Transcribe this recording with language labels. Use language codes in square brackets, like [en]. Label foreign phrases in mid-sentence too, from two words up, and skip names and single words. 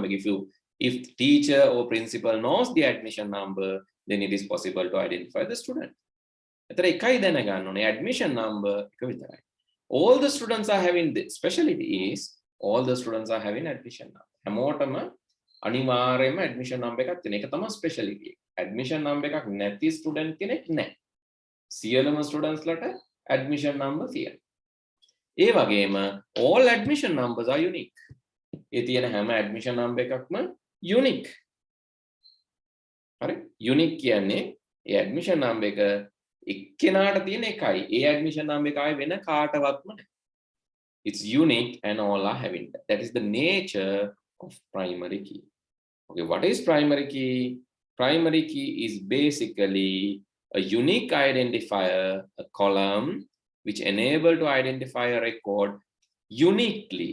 [en] If teacher or principal knows the admission number, then it is possible to identify the student. Admission number. All the students are having the specialty is all the students are having admission number. [si] Hamotama අනිවාර්යයෙන්ම [en] admission number [si] එකක් තියෙන. ඒක තමයි specialty. [en] Admission number [si] එකක් නැති student කෙනෙක් නැහැ. සියලුම students ලට [en] admission number [si] තියෙනවා. ඒ වගේම [en] all admission numbers are unique. [si] ඒ තියෙන හැම [en] admission number [si] එකක්ම unique. හරි? Unique කියන්නේ ඒ [en] admission number [si] එක එක්කෙනාට තියෙන එකයි. ඒ [en] admission number [si] එක ආයේ වෙන කාටවත්ම නැහැ. [en] It's unique and all are having that. That is the nature of primary key. Okay, what is primary key? Primary key is basically a unique identifier, a column which enable to identify a record uniquely.